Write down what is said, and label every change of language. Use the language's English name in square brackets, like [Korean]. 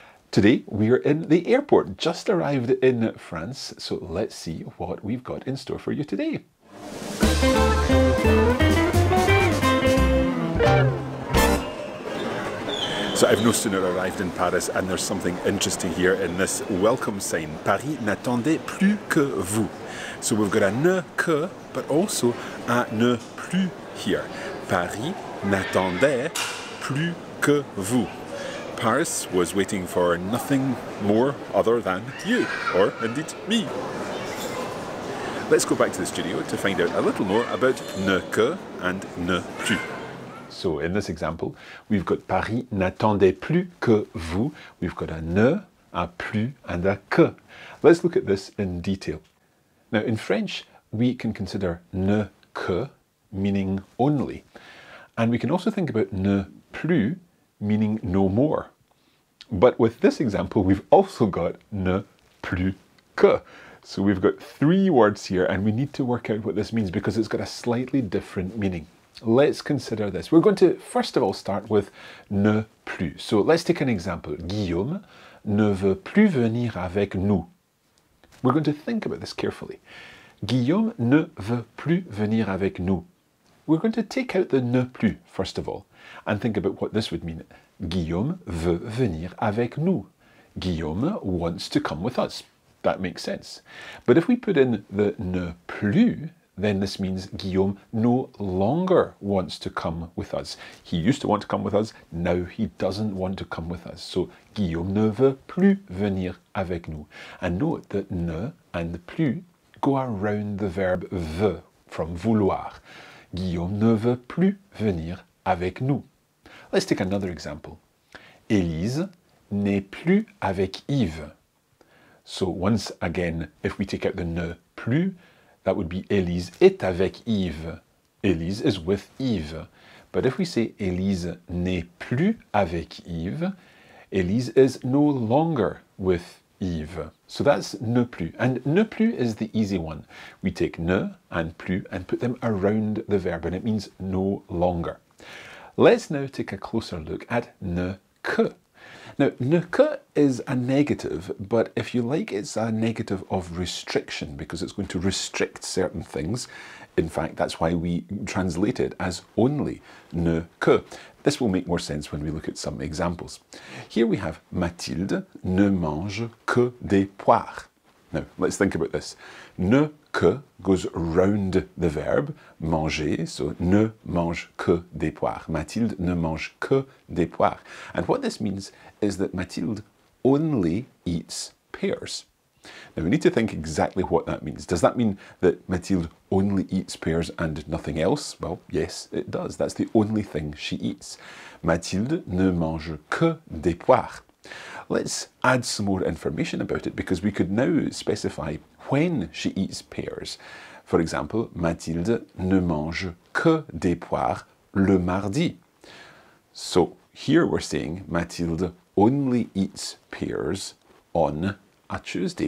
[English] Today we are in the airport, just arrived in France, so let's see what we've got in store for you today. So I've no sooner arrived in Paris and there's something interesting here in this welcome sign. [French] Paris n'attendait plus que vous. [English] So we've got a ne que, but also a ne plus here. [French] Paris n'attendait plus que vous. [English] Paris was waiting for nothing more other than you, or indeed me. Let's go back to the studio to find out a little more about ne que and ne plus. So in this example, we've got [French] Paris n'attendait plus que vous. [English] We've got a ne, a plus, and a que. Let's look at this in detail. Now in French, we can consider ne que, meaning only. And we can also think about ne plus, meaning no more. But with this example, we've also got ne plus que. So we've got three words here, and we need to work out what this means because it's got a slightly different meaning. Let's consider this. We're going to first of all start with ne plus. So let's take an example. [French] Guillaume ne veut plus venir avec nous. [English] We're going to think about this carefully. [French] Guillaume ne veut plus venir avec nous. [English] We're going to take out the ne plus first of all and think about what this would mean. [French] Guillaume veut venir avec nous. [English] Guillaume wants to come with us. That makes sense. But if we put in the ne plus, then this means Guillaume no longer wants to come with us. He used to want to come with us, now he doesn't want to come with us. [French] So Guillaume ne veut plus venir avec nous. [English] And note that ne and plus go around the verb veut from vouloir. [French] Guillaume ne veut plus venir avec nous. [English] Let's take another example. [French] Élise n'est plus avec Yves. [English] So once again, if we take out the ne plus, that would be [French] Élise est avec Yves. [English] Élise is with Yves. But if we say [French] Élise n'est plus avec Yves, [English] Élise is no longer with Yves. So that's ne plus. And ne plus is the easy one. We take ne and plus and put them around the verb, and it means no longer. Let's now take a closer look at ne que. Now, ne que is a negative, but if you like, it's a negative of restriction because it's going to restrict certain things. In fact, that's why we translate it as only ne que. This will make more sense when we look at some examples. Here we have [French] Mathilde ne mange que des poires. [English] Now, let's think about this. Ne que goes round the verb manger, so [French] ne mange que des poires. Mathilde ne mange que des poires. [English] And what this means is that Mathilde only eats pears. Now we need to think exactly what that means. Does that mean that Mathilde only eats pears and nothing else? Well, yes, it does. That's the only thing she eats. [French] Mathilde ne mange que des poires. [English] Let's add some more information about it because we could now specify when she eats pears. For example, [French] Mathilde ne mange que des poires le mardi. [English] So here we're saying Mathilde only eats pears on a Tuesday.